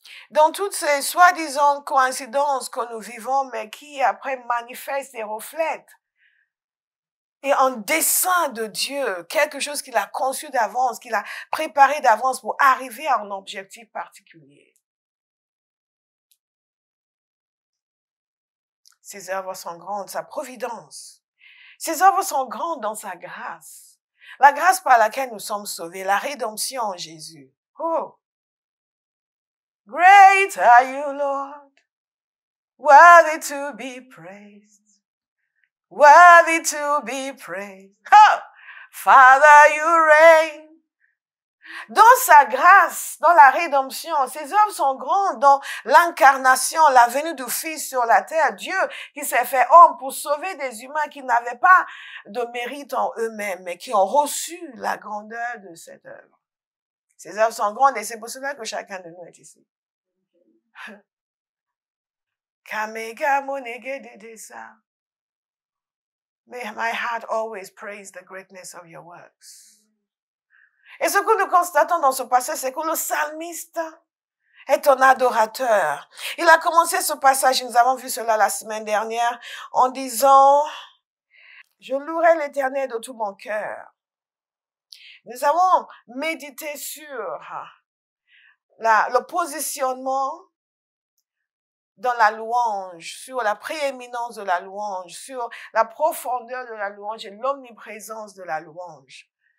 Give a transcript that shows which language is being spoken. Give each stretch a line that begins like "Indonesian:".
French: Dans toutes ces soi-disant coïncidences que nous vivons, mais qui après manifestent et reflètent, et un dessein de Dieu, quelque chose qu'il a conçu d'avance, qu'il a préparé d'avance pour arriver à un objectif particulier. Ses œuvres sont grandes, sa providence. Ses œuvres sont grandes dans sa grâce. La grâce par laquelle nous sommes sauvés, la rédemption en Jésus. Oh!
English: Great are you, Lord, worthy to be praised. Worthy to be praised. Oh, Father, you reign.
French: Dans sa grâce, dans la rédemption, ses œuvres sont grandes dans l'incarnation, la venue du Fils sur la terre. Dieu qui s'est fait homme pour sauver des humains qui n'avaient pas de mérite en eux-mêmes, mais qui ont reçu la grandeur de cette œuvre. Ses œuvres sont grandes et c'est pour cela que chacun de nous est ici. Kamega monege dedesa.
English: May my heart always praise the greatness of your works.
French: Et ce que nous constatons dans ce passage, c'est que le psalmiste est un adorateur. Il a commencé ce passage, nous avons vu cela la semaine dernière, en disant, je louerai l'Éternel de tout mon cœur. Nous avons médité sur le positionnement dans la louange, sur la prééminence de la louange, sur la profondeur de la louange et l'omniprésence de la louange.